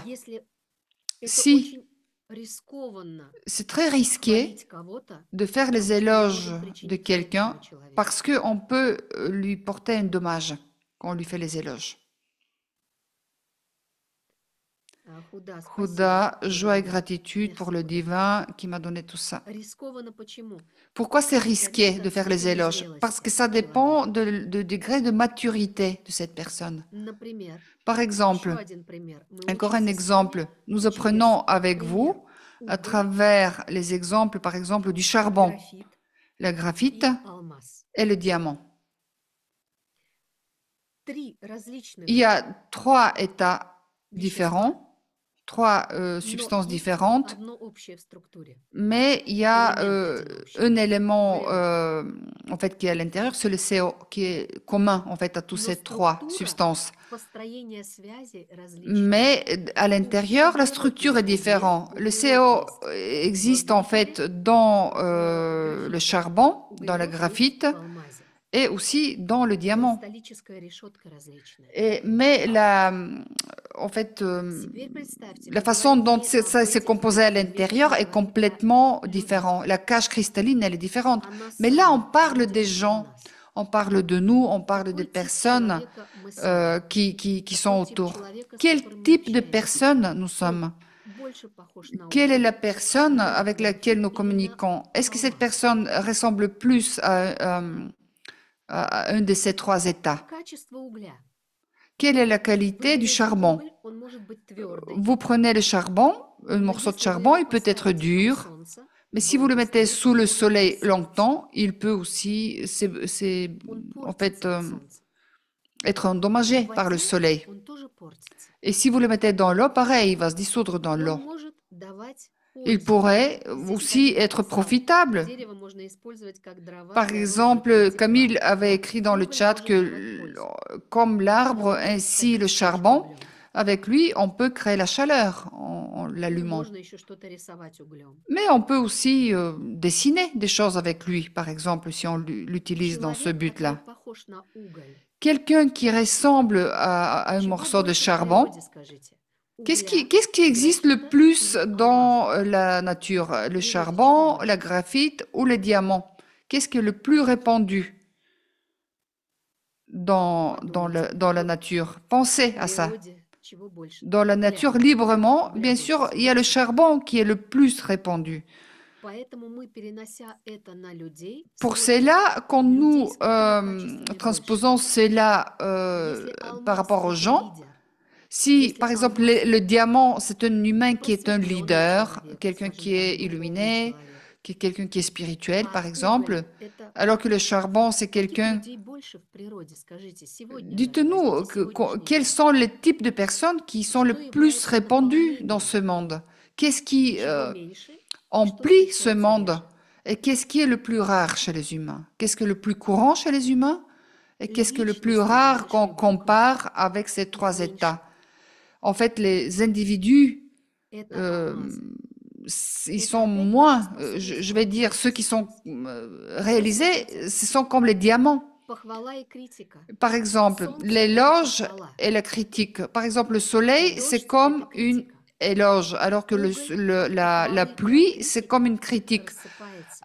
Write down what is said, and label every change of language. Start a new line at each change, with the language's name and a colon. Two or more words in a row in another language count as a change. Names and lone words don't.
French: Si c'est très risqué de faire les éloges de quelqu'un parce qu'on peut lui porter un dommage quand on lui fait les éloges. Houda, joie et gratitude pour le divin qui m'a donné tout ça.
Russian: Рискованно почему?
French: Pourquoi c'est risqué de faire les éloges? Parce que ça dépend du degré de maturité de cette personne.
Russian: Например,
French: Par
Russian: еще
French: exemple,
Russian: один пример. Мы
French: encore
Russian: учимся
French: un
Russian: с
French: exemple,
Russian: вами
French: nous
Russian: через
French: apprenons avec
Russian: пример
French: vous à
Russian: уголь,
French: travers les exemples, par exemple, du charbon,
Russian: графит
French: le
Russian: и
French: graphite
Russian: алмаз.
French: et le diamant.
Russian: Три различных,
French: Il y a trois états
Russian: Вещества.
French: différents, trois
Russian: но
French: substances
Russian: есть
French: différentes,
Russian: одно общее в структуре.
French: mais il y a
Russian: Élément один общий.
French: un élément Élément. en fait qui est à l'intérieur, c'est le CO, qui est commun en fait à toutes
Russian: Но
French: ces trois
Russian: структура
French: substances.
Russian: построения связи различна.
French: Mais à l'intérieur, la structure est différente. Le CO existe en fait dans le charbon, dans le
Russian: Углерод есть
French: graphite
Russian: в алмазе.
French: et aussi dans le diamant.
Russian: Кристаллическая решетка различная.
French: Mais en fait,
Russian: Теперь представьте,
French: la
Russian: мы
French: façon
Russian: говорим
French: dont
Russian: не об
French: ça s'est
Russian: этих
French: composé à
Russian: предметах
French: l'intérieur est
Russian: человека,
French: complètement
Russian: а людей.
French: différent. La cage cristalline, elle est différente.
Russian: Она
French: Mais là, on
Russian: сама
French: parle
Russian: родина
French: des
Russian: для
French: gens,
Russian: нас.
French: on parle de nous, on parle des
Russian: Какой тип
French: personnes
Russian: человека мы с вами?
French: qui sont
Russian: Какой тип
French: autour.
Russian: человека, с
French: Quel
Russian: которым мы
French: type de
Russian: общаемся?
French: personne nous
Russian: Кто
French: sommes?
Russian: больше похож на
French: Quelle est la
Russian: уголь,
French: personne
Russian: на
French: avec laquelle nous
Russian: графит или на
French: communiquons? Est-ce que cette
Russian: алмаз?
French: personne ressemble plus à un de ces trois états?
Russian: Качество угля.
French: Quelle est la
Russian: Вы
French: qualité du
Russian: берете
French: charbon?
Russian: уголь, он может быть твердый,
French: Vous prenez le charbon, un
Russian: но
French: morceau de
Russian: если вы
French: charbon,
Russian: его
French: il peut être
Russian: поставите на
French: dur,
Russian: солнце,
French: mais si vous le
Russian: долго
French: mettez
Russian: стоит,
French: sous
Russian: он
French: le
Russian: может
French: soleil
Russian: просесть.
French: longtemps, il peut aussi
Russian: Он
French: en fait,
Russian: портится от солнца.
French: être endommagé
Russian: В
French: par le
Russian: воде
French: soleil.
Russian: он тоже портится.
French: Et si vous le mettez dans l'eau, pareil, il va se dissoudre dans
Russian: Он
French: l'eau.
Russian: может давать
French: Il
Russian: пользу.
French: pourrait
Russian: Здесь
French: aussi
Russian: Камиль
French: être
Russian: написал,
French: profitable.
Russian: дерево можно использовать как дрова
French: Par
Russian: для
French: exemple,
Russian: розжига тепла.
French: Camille avait écrit dans le
Russian: Уголь
French: chat
Russian: может
French: que
Russian: давать пользу.
French: comme l'arbre,
Russian: Он может
French: ainsi
Russian: стать
French: le
Russian: источником
French: charbon,
Russian: углем.
French: avec lui, on peut créer la chaleur en
Russian: Ну,
French: l'allumant.
Russian: можно еще что-то рисовать углем.
French: Mais on peut aussi dessiner des choses avec lui, par exemple, si on l'utilise dans ce
Russian: Человек, который
French: but-là.
Russian: похож на уголь.
French: Quelqu'un qui ressemble à un
Russian: Чего
French: morceau de
Russian: больше в
French: charbon,
Russian: природе, скажите?
French: qu'est-ce
Russian: Угля,
French: qui existe le
Russian: графита
French: plus
Russian: или алмаза?
French: dans la nature? Le
Russian: В природе чего
French: charbon,
Russian: больше?
French: la graphite ou le diamant? Qu'est-ce qui est le plus répandu
Russian: Подумайте,
French: dans la
Russian: вот
French: nature? Pensez
Russian: в
French: à ça.
Russian: природе чего больше?
French: Dans la
Russian: Угля.
French: nature, librement,
Russian: Угля
French: bien
Russian: больше
French: sûr, il y a
Russian: всего.
French: le charbon qui est le plus répandu.
Russian: Поэтому мы, перенося это на людей,
French: Pour
Russian: смотрим,
French: cela, quand
Russian: людей
French: nous
Russian: с какими качествами больше.
French: transposons cela
Russian: Если
French: par
Russian: алмаз
French: rapport aux
Russian: это
French: gens,
Russian: лидер,
French: si
Russian: если
French: par exemple
Russian: алмаз
French: le diamant, c'est un humain qui est un
Russian: просветленный
French: leader,
Russian: человек,
French: quelqu'un
Russian: скажем
French: qui
Russian: так,
French: est
Russian: духовный
French: illuminé,
Russian: человек,
French: qui est quelqu'un qui est spirituel,
Russian: а
French: par
Russian: уголь
French: exemple,
Russian: это
French: alors que le charbon, c'est
Russian: каких
French: quelqu'un...
Russian: людей больше в природе, скажите, сегодня даже,
French: Dites-nous
Russian: возьмите сегодняшний
French: quels
Russian: день.
French: sont les types de personnes qui sont le
Russian: Что
French: plus
Russian: является
French: répandus dans ce
Russian: наполнением?
French: monde? Qu'est-ce qui
Russian: Чего меньше, что
French: emplit ce
Russian: встречается
French: monde?
Russian: реже?
French: Et qu'est-ce qui est le plus rare chez les humains? Qu'est-ce qui est le plus courant chez les humains? Et qu'est-ce qui est le plus
Russian: Личности с
French: rare qu'on
Russian: большой буквы,
French: compare avec ces
Russian: их
French: trois
Russian: меньше.
French: états? En fait, les individus,
Russian: Это euh, алмазы.
French: ils
Russian: Это
French: sont
Russian: опять
French: moins,
Russian: наша способность
French: je vais dire, ceux qui sont réalisés,
Russian: Послушайте,
French: ce sont comme les diamants.
Russian: похвала и критика.
French: Par exemple,
Russian: Солнце — это
French: l'éloge
Russian: похвала.
French: et la critique. Par exemple, le soleil,
Russian: Дождь —
French: c'est
Russian: это
French: comme une
Russian: критика.
French: éloge, alors que
Russian: Уголь —
French: la
Russian: похвалы и
French: pluie, c'est
Russian: критика
French: comme une critique.
Russian: рассыпается.